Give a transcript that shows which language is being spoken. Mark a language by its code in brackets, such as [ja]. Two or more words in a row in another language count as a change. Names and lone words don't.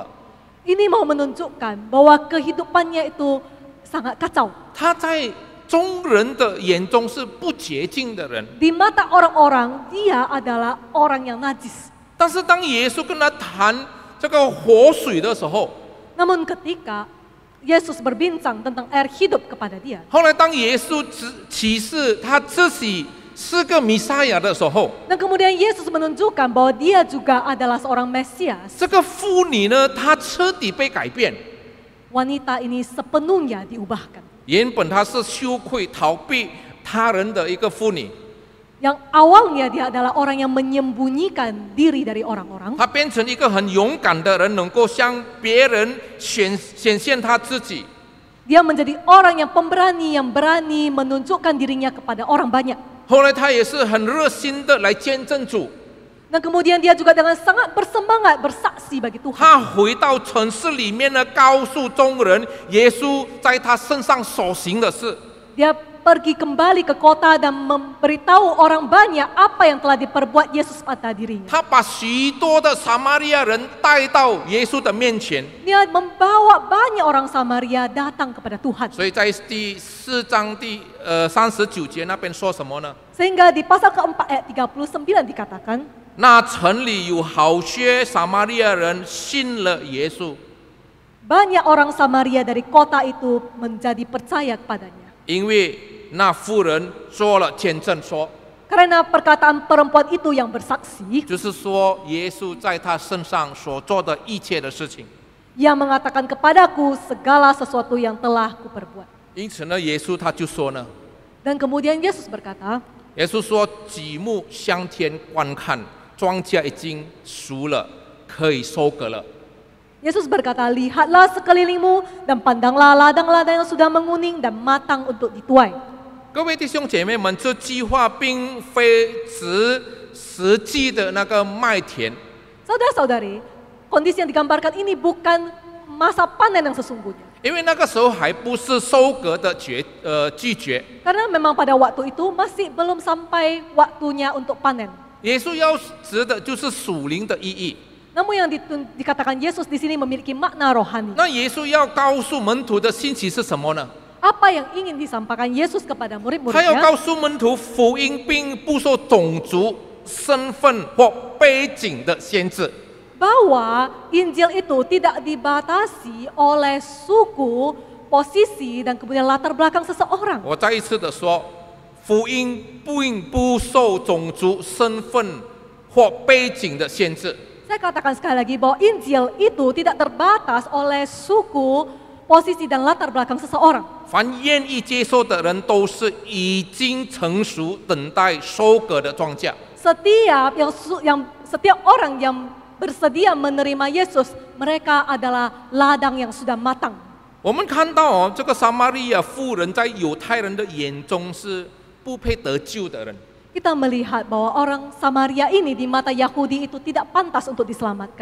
[id] Ini mau menunjukkan bahwa kehidupannya itu sangat kacau. [zh] 她在众人的眼中是不洁净的人。 [id] Di mata orang-orang, dia adalah orang yang najis. [zh] 但是当耶稣跟他谈这个活水的时候， [id] Namun ketika Yesus berbincang tentang air hidup kepada dia, [zh] 后来当耶稣启示他自己是个弥赛亚的时候， [id] dan kemudian Yesus menunjukkan bahwa dia juga adalah seorang Mesias, [zh] 这个妇女呢，她彻底被改变。 [id] wanita ini sepenuhnya diubahkan. [zh] 原本她是羞愧逃避他人的一个妇女， [id] Yang awalnya dia adalah orang yang menyembunyikan diri dari orang-orang, [zh] 她变成一个很勇敢的人，能够向别人显现她自己。 [id] dia menjadi orang yang pemberani, yang berani menunjukkan dirinya kepada orang banyak. [zh] 后来她也是很热心的来见证主， [id] Dan kemudian dia juga dengan sangat bersemangat bersaksi bagi Tuhan. [zh] 她回到城市里面呢，告诉众人耶稣在她身上所行的事。 [id] Dia pergi kembali ke kota dan memberitahu orang banyak apa yang telah diperbuat Yesus pada dirinya. [zh] 她把许多的撒玛利亚人带到耶稣的面前。 [id] Dia membawa banyak orang Samaria datang kepada Tuhan. [zh] 所以在第4章第39节那边说什么呢？ [id] Sehingga di pasal keempat ayat 39 dikatakan, [zh] 那城里有好些撒玛利亚人信了耶稣， [id] banyak orang Samaria dari kota itu menjadi percaya kepadanya. [zh] 因为那妇人做了见证说， [id] Karena perkataan perempuan itu yang bersaksi, [zh] 就是说耶稣在他身上所做的一切的事情。 [id] ia mengatakan kepadaku segala sesuatu yang telah kuperbuat. [zh] 因此呢，耶稣他就说呢， [id] Dan kemudian Yesus berkata, [zh] 耶稣说举目向天观看，庄稼已经熟了，可以收割了。 [id] Yesus berkata, lihatlah sekelilingmu dan pandanglah ladang-ladang yang sudah menguning dan matang untuk dituai. [zh] 各位弟兄姐妹们，这句话并非实际的那个麦田， [id] Saudara-saudari, kondisi yang digambarkan ini bukan masa panen yang sesungguhnya. [zh] 因为那个时候还不是收割的季节。 [id] Karena memang pada waktu itu masih belum sampai waktunya untuk panen. [zh] 耶稣要指的就是属灵的意义。 [id] Namun yang dikatakan Yesus di sini memiliki makna rohani. [zh] 那耶稣要告诉门徒的信息是什么呢？ [id] Apa yang ingin disampaikan Yesus kepada [zh] 他要 [id] murid-muridnya? [zh] 告诉门徒，福音并不受种族、身份或背景的限制。 [id] Bahwa Injil itu tidak dibatasi oleh suku, posisi, dan kemudian latar belakang seseorang. [zh] 我再一次的说，福音并不受种族、身份或背景的限制。 [id] Saya katakan sekali lagi bahwa Injil itu tidak terbatas oleh suku, posisi, dan latar belakang seseorang. [zh] 凡愿意接受的人，都是已经成熟、等待收割的庄稼。 [id] Setiap orang yang bersedia menerima Yesus, mereka adalah ladang yang sudah matang. [zh] 我们看到哦，这个撒玛利亚妇人在犹太人的眼中是不配得救的人。 [id] Kita melihat bahwa orang Samaria ini di mata Yahudi itu tidak pantas untuk diselamatkan.